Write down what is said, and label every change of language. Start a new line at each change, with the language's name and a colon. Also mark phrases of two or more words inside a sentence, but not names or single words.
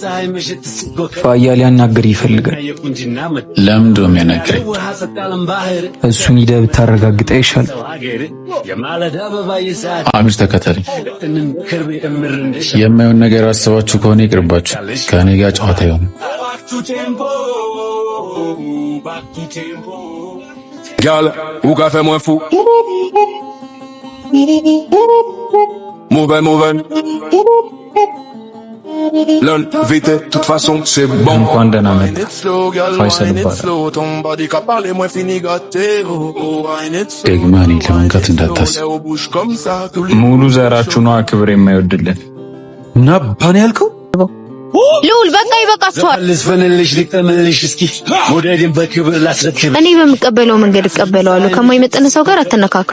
Amharic: ፋያ ሊያናግር ይፈልጋል። ለምንድን ነው የሚያናግረኝ? እሱን ሂደህ ብታረጋግጠ ይሻል። አሚር ተከተለኝ። የማይሆን ነገር አስባችሁ ከሆነ ይቅርባችሁ። ከእኔ ጋር ጨዋታ ይሆናል።
Guadeloupean Creole French: Gal, ou qu'a fait moins fou? Mouven. L'un vite, toute façon, c'est bon.
Amharic: እንኳን ደህና መጣ ፋይሰል ይባላል።
Guadeloupean Creole French: Ton body qu'a parlé moins fini gâté.
Amharic: ደግማ እኔን ለመንካት እንዳታስብ። ሙሉ ዘራችሁ ነው ክብር የማይወድልን እና ባን ያልከው ሉል በቃ ይበቃችኋል። ልስፈንልሽ ልቅጠምልሽ እስኪ ሞዴልን በክብር ላስረክብ። እኔ በምቀበለው መንገድ እቀበለዋለሁ። ከማይመጥን ሰው ጋር አትነካካ።